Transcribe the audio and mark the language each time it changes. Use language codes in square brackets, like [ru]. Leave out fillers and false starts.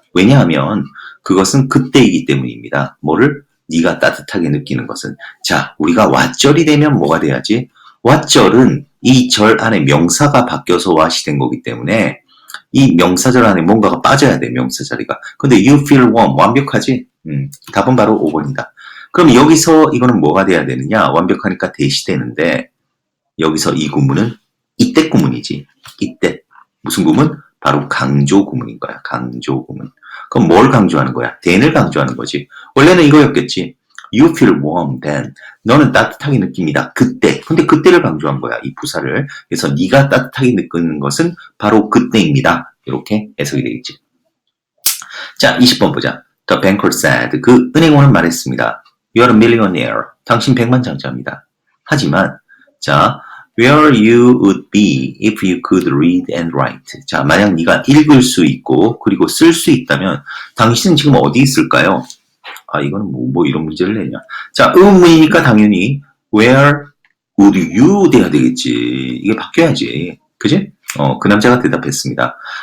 [ko] 왜냐하면 그것은 그때이기 때문입니다. 뭐를? 네가 따뜻하게 느끼는 것은. 자, 우리가 왓절이 되면 뭐가 돼야지? 왓절은 이 절 안에 명사가 바뀌어서 왓이 된 거기 때문에 이 명사절 안에 뭔가가 빠져야 돼, 명사 자리가. 근데 [en] you feel warm, [ko] 완벽하지? 답은 바로 5번이다. 그럼 여기서 이거는 뭐가 돼야 되느냐? 완벽하니까 대시되는데 여기서 이 구문은 이때 구문이지. 이때. 무슨 구문? 바로 강조 구문인 거야. 강조 구문. 그럼 뭘 강조하는 거야? then을 강조하는 거지. [en] 원래는 이거였겠지. You feel warm then. [ko] 너는 따뜻하게 느낍니다. 그때. 근데 그때를 강조한 거야. 이 부사를. 그래서 네가 따뜻하게 느끼는 것은 바로 그때입니다. 이렇게 해석이 되겠지. 자, 20번 보자. [en] The banker said. [ko] 그 은행원은 말했습니다. [en] You are a millionaire. [ko] 당신 백만장자입니다. 하지만 자, [en] where you would be if you could read and write. [ko] 자, 만약 네가 읽을 수 있고 그리고 쓸 수 있다면 당신은 지금 어디 있을까요? 이거는 뭐 이런 문제를 내냐. 자, 의문이니까 당연히 [en] where would you [ko] 돼야 되겠지. 이게 바뀌어야지. 그지? 그 남자가 대답했습니다.